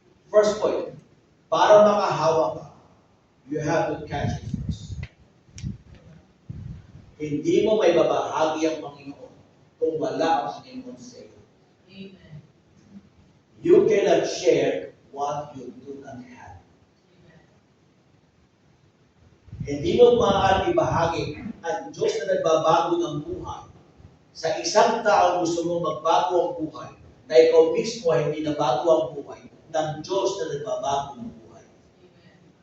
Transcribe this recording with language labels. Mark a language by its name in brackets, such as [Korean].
[English] First point, [Filipino] para makahawa ka, [English] you have to catch it first. [Filipino] Hindi mo may babahagi ang Panginoon kung wala ang Panginoon sa iyo. Amen. [English] You cannot share what you do not have. Amen. [Filipino] Hindi mo maaari ibahagi ang Diyos na nagbabago ng buhay. Sa isang tao gusto mo magbago ang buhay, na ikaw mismo ay hindi nabago ang buhay ng Diyos na nagbabago ng buhay. Amen.